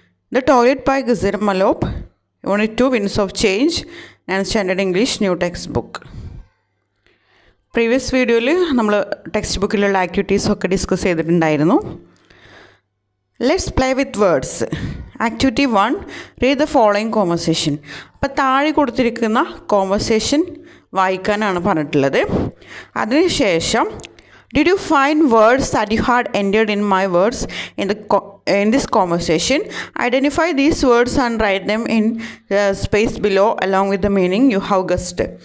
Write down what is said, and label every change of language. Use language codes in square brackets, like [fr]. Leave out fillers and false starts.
[en] The Toilet by Ghazir Malop, Unit 2, Winds of Change, and Standard English New Textbook. Previous video, we textbook activities discuss. Let's play with words. Activity 1, read the following conversation. [ml] അപ്പോൾ താഴെ കൊടുത്തിരിക്കുന്ന conversation വായിക്കാനാണ് പറഞ്ഞിട്ടുള്ളത്. [en] അതിനുശേഷം did you find words that you had entered in my words in this conversation? Identify these words and write them in space below along with the meaning you have guessed.